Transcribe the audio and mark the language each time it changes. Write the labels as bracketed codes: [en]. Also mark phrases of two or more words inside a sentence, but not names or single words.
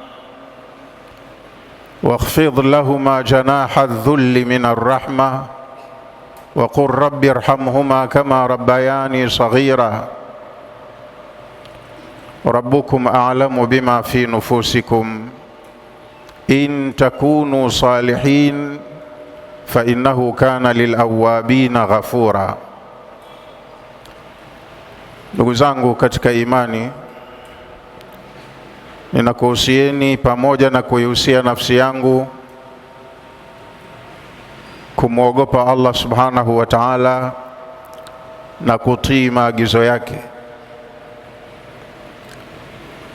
[ar] واخفض لهما جناح الذل من الرحمة وقل رب ارحمهما كما ربياني صغيرا ربكم أعلم بما في نفوسكم إن تكونوا صالحين فإنه كان للأوابين غفورا. [sw] Ndugu zangu katika imani, ninakuhusieni pamoja na kuihusia nafsi yangu kumwogopa Allah [ar] سبحانه وتعالى [sw] na kutii maagizo yake.